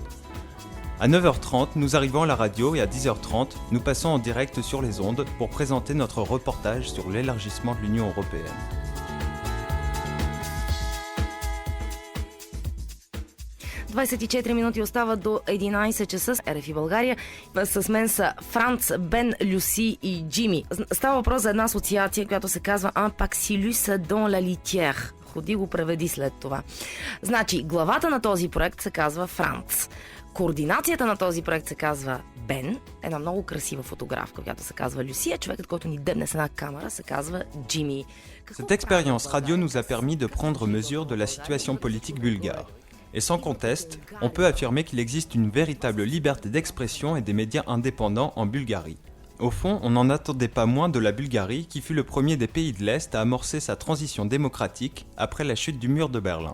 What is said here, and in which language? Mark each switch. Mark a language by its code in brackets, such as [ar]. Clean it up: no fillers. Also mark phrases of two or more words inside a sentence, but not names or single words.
[fr] À 9h30, nous arrivons à la radio et à 10h30, nous passons en direct sur les ondes pour présenter notre reportage sur l'élargissement de l'Union européenne. [bg] – 24 минути остават до 11 часа. РФИ България. С мен са Франц, Бен, Люси и Джими. Става въпрос за една асоциация, която се казва Un Paxillus dans la litière. Ходи го преведи след това. Значи, главата на този проект се казва Франц. Координацията на този проект се казва Бен, една много красива фотографка, която се казва Люсия. Човекът, който ни дебне с една камера, се казва Джими. [fr] Cette expérience radio nous a permis de prendre mesure de la situation politique bulgare. Et sans conteste, on peut affirmer qu'il existe une véritable liberté d'expression et des médias indépendants en Bulgarie. Au fond, on n'en attendait pas moins de la Bulgarie qui fut le premier des pays de l'Est à amorcer sa transition démocratique après la chute du mur de Berlin.